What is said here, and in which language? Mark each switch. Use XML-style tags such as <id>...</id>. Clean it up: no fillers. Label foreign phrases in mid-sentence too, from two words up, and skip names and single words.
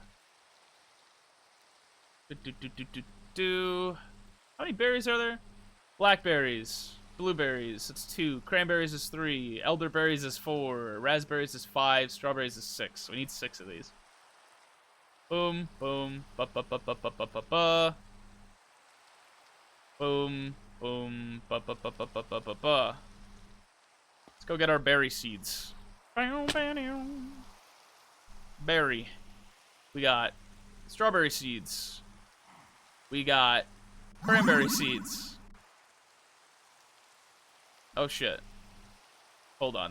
<en>How many berries are there? Blackberries, blueberries, it's 2. Cranberries is 3. Elderberries is 4. Raspberries is 5. Strawberries is 6. We need 6 of these. Boom, boom, ba ba ba ba ba ba ba ba. Boom, boom, ba ba ba ba ba ba ba ba. Let's go get our berry seeds. Berry. We got strawberry seeds. We got cranberry seeds. Oh shit. Hold on.</en>